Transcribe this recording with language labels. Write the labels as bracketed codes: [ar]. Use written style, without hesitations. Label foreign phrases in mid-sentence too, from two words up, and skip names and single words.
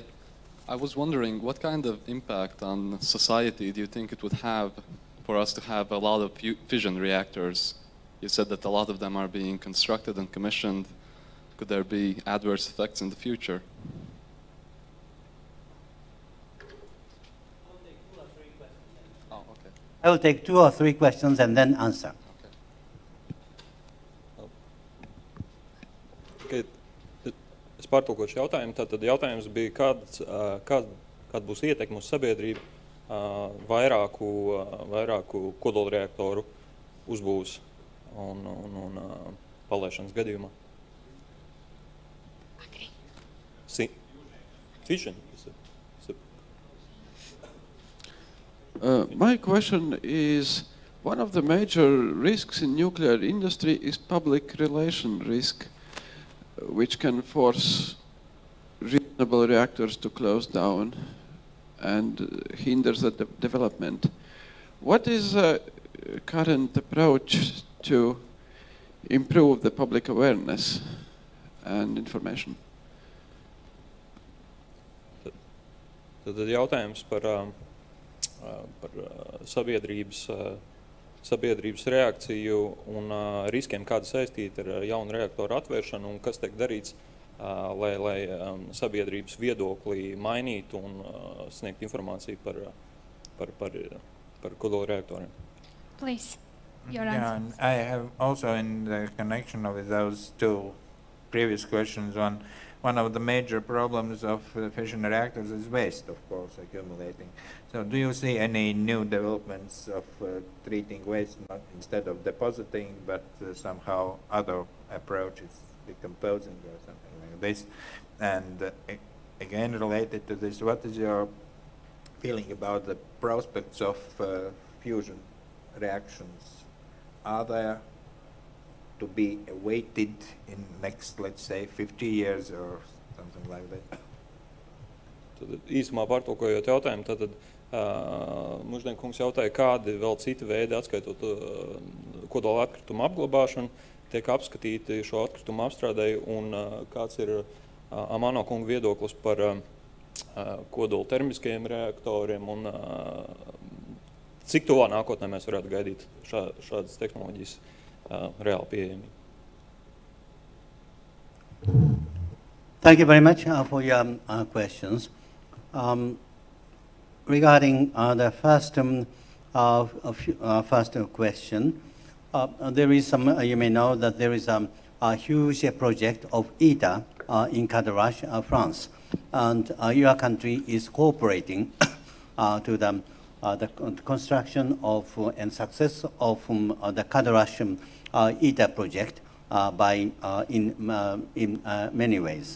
[en] I was wondering, what kind of impact on society do you think it would have for us to have a lot of fission reactors? You said that a lot of them are being constructed and commissioned. Could there be adverse effects in the future? I will take 2 or 3 questions and then answer. Okay. [lv] Es pārtulkošu jautājumu. Tātad jautājums bija, kāda būs ietekme uz sabiedrību vairāku kodolreaktoru uzbūves un palaišanas gadījumā. [en] Fission. My question is, one of the major risks in nuclear industry is public relation risk, which can force reasonable reactors to close down and hinders the development. What is the current approach to improve the public awareness and information? [lv] Tad jautājums par sabiedrības reakciju un riskiem, kāda saistīta ar jaunu reaktoru atvēršanu, un kas tiek darīts, lai sabiedrības viedokli mainītu un sniegt informāciju par kodolreaktoriem. [en] Please, your answer. Yeah, I have also, in the connection with those 2 previous questions, one of the major problems of fission reactors is waste, of course, accumulating. So do you see any new developments of treating waste, not instead of depositing, but somehow other approaches, decomposing or something like this? And again, related to this, what is your feeling about the prospects of fusion reactions? Are there to be awaited in next, let's say, 50 years or something like that? [lv] Tad īsumā pārtulkojot jautājumu, tad Muždien kungs jautāja, kādi vēl citi veidi, atskaitot kodola atkritumu apglabāšanu, tiek apskatīti šo atkritumu apstrādēju, un kāds ir Amano kunga viedoklis par kodola termiskajiem reaktoriem, un cik tuvā nākotnē mēs varētu gaidīt šādas tehnoloģijas reāli pieejamību. [en] Thank you very much for your questions. Regarding the first question, there is some, you may know that there is a huge project of ITER in Cadarache, France, and your country is cooperating to the construction of and success of the Cadarache ITER project in many ways.